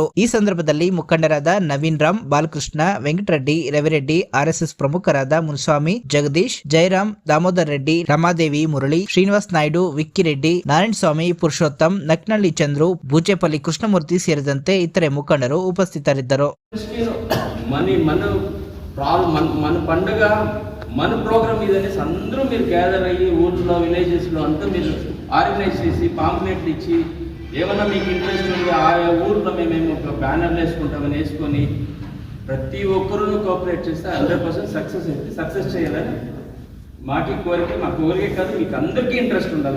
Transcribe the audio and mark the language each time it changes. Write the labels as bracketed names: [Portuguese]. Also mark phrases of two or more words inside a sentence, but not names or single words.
[Kannada] ಈ ಸಂದರ್ಭದಲ್ಲಿ ಮುಖಂಡರಾದ ನವೀನ್ ರಾಮ್, ಬಾಲಕೃಷ್ಣ, ವೆಂಕಟರೆಡ್ಡಿ, ರವಿರೆಡ್ಡಿ, ಆರ್ಎಸ್ಎಸ್ ಪ್ರಮುಖರಾದ ಮುನಿಸ್ವಾಮಿ, ಜಗದೀಶ್, ಜಯರಾಮ್, ದಾಮೋದರ್ ರೆಡ್ಡಿ, ರಮಾದೇವಿ, ಮುರಳಿ, ಶ್ರೀನಿವಾಸ್ ನಾಯ್ಡು, ವಿಕ್ಕಿರೆಡ್ಡಿ, ನಾರಾಯಣಸ್ವಾಮಿ, ಪುರುಷೋತ್ತಮ್, ನಕ್ನಳ್ಳಿ ಚಂದ್ರು, ಬೂಚೆಪಲ್ಲಿ ಕೃಷ್ಣಮೂರ್ತಿ ಸೇರಿದಂತೆ ಇತರೆ ಮುಖಂಡರು ಉಪಸ್ಥಿತರಿದ್ದರು. [Telugu] మన పండుగ మన ప్రోగ్రామ్ ఇదనేసి అందరూ మీరు గ్యాదర్ అయ్యి ఊర్లో విలేజెస్లో అంతా మీరు ఆర్గనైజ్ చేసి పాంప్లెట్లు ఇచ్చి ఏమన్నా మీకు ఇంట్రెస్ట్ ఉంది ఆ ఊర్లో మేము ఒక బ్యానర్లు వేసుకుంటామని వేసుకొని ప్రతి ఒక్కరూ కోఆపరేట్ చేస్తే 100% సక్సెస్ చేయాలని మాకి కోరిక, మా కోరిక కాదు, మీకు అందరికీ ఇంట్రెస్ట్ ఉండాలి.